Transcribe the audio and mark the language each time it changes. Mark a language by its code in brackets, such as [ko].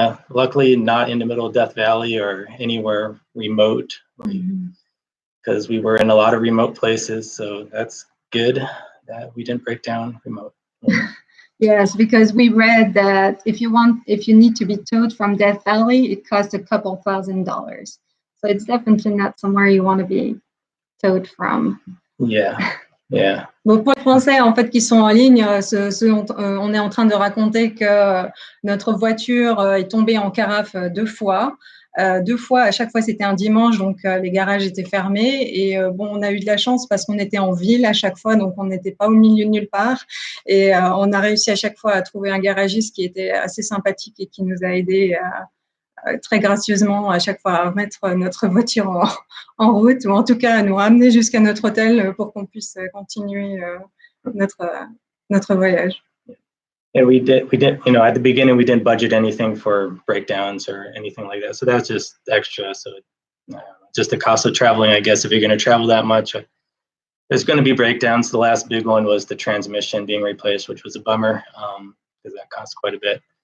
[en] Luckily, not in the middle of Death Valley or anywhere remote, because we were in a lot of remote places. So that's good that we didn't break down remote. Yes, because we read that if you need to be towed from Death Valley, it costs a couple $1,000. So it's definitely not somewhere you want to be towed from. [fr] Bon, pour les Français, en fait, qui sont en ligne, on est en train de raconter que notre voiture est tombée en carafe 2 fois. 2 fois, à chaque fois, c'était un dimanche, donc les garages étaient fermés. Et on a eu de la chance parce qu'on était en ville à chaque fois, donc on n'était pas au milieu de nulle part. Et on a réussi à chaque fois à trouver un garagiste qui était assez sympathique et qui nous a aidés très gracieusement à chaque fois à remettre notre voiture en route, ou en tout cas à nous ramener jusqu'à notre hôtel pour qu'on puisse continuer notre voyage. [en] And we did, at the beginning, we didn't budget anything for breakdowns or anything like that. So that's just extra. So just the cost of traveling, I guess, if you're going to travel that much, there's going to be breakdowns. The last big one was the transmission being replaced, which was a bummer because that cost quite a bit.